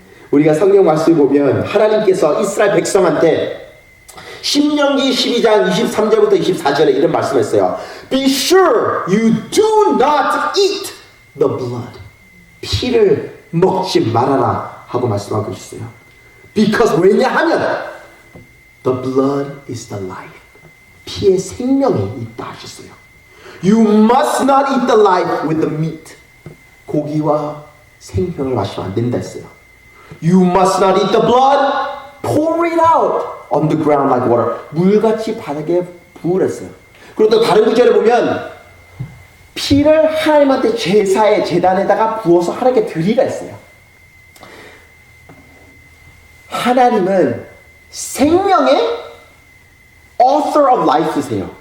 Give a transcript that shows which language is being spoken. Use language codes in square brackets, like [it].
[ko] 우리가 성경 말씀 보면 하나님께서 이스라엘 백성한테 신명기 12장 23절부터 24절에 이런 말씀했어요. [en] Be sure you do not eat the blood. [ko] 피를 먹지 말아라 하고 말씀하고 있어요. [en] Because [ko] 왜냐하면 [en] the blood is the life. [ko] 피에 생명이 있다 하셨어요. [en] You must not eat the life with the meat. [ko] 고기와 생명을 마시면 안 된다 했어요. [en] You must not eat the blood. Pour it out on the ground like water. [ko] 물같이 바닥에 부으랬어요. 그리고 또 다른 구절에 보면 피를 하나님한테 제사의 제단에다가 부어서 하나님께 드리라 했어요. 하나님은 생명의 [en] author of life [ko] 세요.